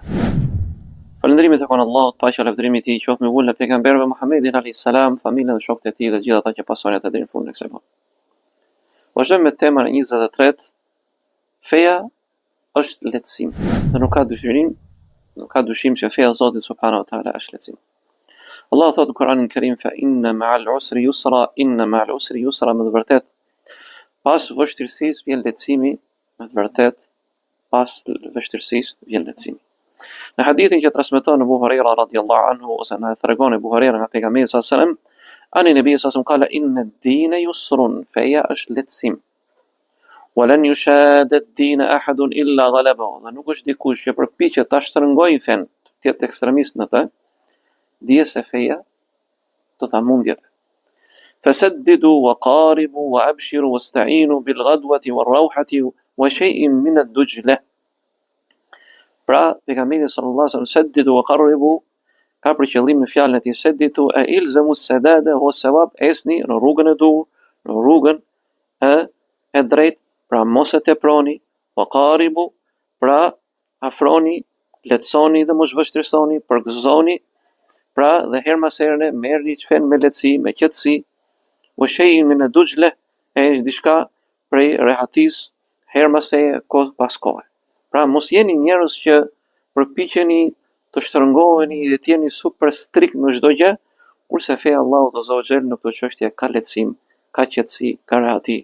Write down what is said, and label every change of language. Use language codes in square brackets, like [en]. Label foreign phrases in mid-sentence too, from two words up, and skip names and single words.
[sq] Falënderimet e kanë Allahut, paqja e lavdërimit i qoftë me vullën e pejgamberëve Muhammedin [ar] عليه السلام, [sq] familjen dhe shokët e tij dhe gjithë ata që pasojnë atë deri në fundin e kësaj bote. Vazhdojmë me temën e 23. Feja është lehtësim. Dhe nuk ka dyshim që feja e Zotit [ar] سبحانه وتعالى [sq] është lehtësim. Allah thotë në Kur'anin Kerim: [ar] "فإن مع العسر يسرا إن مع العسر يسرا", [sq] me të vërtetë pas vështirësisë vjen lehtësimi, me të vërtetë pas vështirësisë vjen lehtësimi. Në hadithin që transmeton Abu Huraira [ar] رضي الله عنه, [sq] ose na tregon Abu Huraira nga pejgamberi [ar] صلى الله عليه وسلم عن النبي صلى الله عليه وسلم قال إن الدين يسر, [sq] feja është lehtësim. [ar] ولن يشاد الدين أحد إلا غلبه, [sq] dhe nuk është dikush që përpiqet ta shtrëngojë fen, të jetë ekstremist në të, dije se feja do ta mundjet. [ar] فسددوا وقاربوا وأبشروا واستعينوا بالغدوة والروحة وشيء من الدلجة. [sq] Pra, pejgamberi [ar] صلى الله عليه وسلم سددوا وقاربوا [sq] ka për qëllim në fjalën e tij saddidu e [ar] الزموا السداد والصواب, [sq] esni në rrugën e dur, në rrugën e drejtë, pra mos e teproni, [ar] وقاربوا, [sq] pra afroni, lehtësoni dhe mos vështirësoni, përgëzoni, pra dhe her mas here merrni çfen me lehtësi, me qetësi, [ar] وشيء من الدلجة, [sq] e diçka prej rehatis, her mas herë, kohë pas kohe. Pra mos jeni njerëz që përpiqeni të shtrëngoheni dhe të jeni super strikt në çdo gjë, kurse feja Allahut [ar] عز وجل [sq] në këtë çështje ka lehtësim, ka qetësi, ka rehati.